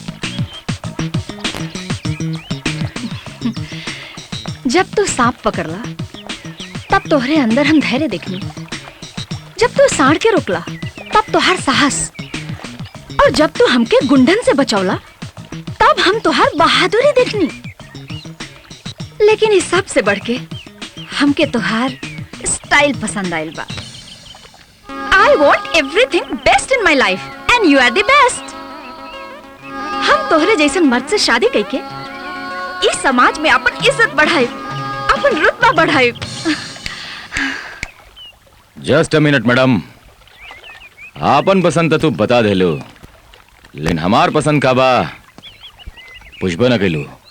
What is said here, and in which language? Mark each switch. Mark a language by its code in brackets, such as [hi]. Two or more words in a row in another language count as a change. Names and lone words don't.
[bho] जब तू सांप पकड़ला तब तोहरे अंदर हम धैर्य देखनी, जब तू सांड के रोकला तब तोहार साहस, और जब तू हमके गुंडन से बचौला तब हम तोहार बहादुरी देखनी। लेकिन इस सब से बढ़ के हमके तोहार स्टाइल पसंद आयल बा। [en] I want everything best in my life and you are the best। [bho] हम तोहरे जैसन मर्द से शादी करके इस समाज में अपन इज्जत बढ़ाए, अपन रुतबा बढ़ाए। [en] just a minute madam, [bho] आपन पसंद तू बता दे लो, लेकिन हमार पसंद का बा पुष्प न कैलू।